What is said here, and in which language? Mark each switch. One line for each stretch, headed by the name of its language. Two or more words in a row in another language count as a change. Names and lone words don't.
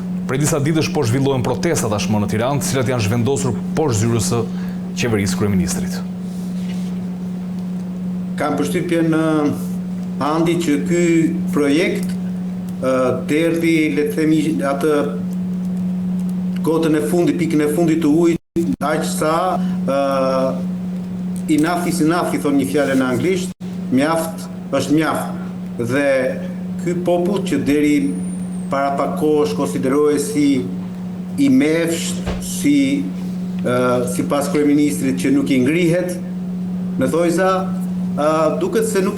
Albanian: Prej disa ditësh po zhvillohen protesta tashmë në Tiranë, të cilat janë zhvendosur poshtë zyrës së qeverisë kryeministrit. Kam përshtypjen Andi që ky projekt derdhi, le të themi, atë gotën e fundit, pikën e fundit të ujit, aq sa
English: enough is enough,
Albanian: i thonë një fjalë në anglisht, mjaft është mjaft. Dhe ky popull që deri para pak kohësh konsiderohej si i mefsht, sipas kryeministrit që nuk i ngrihet në thojza, duket se nuk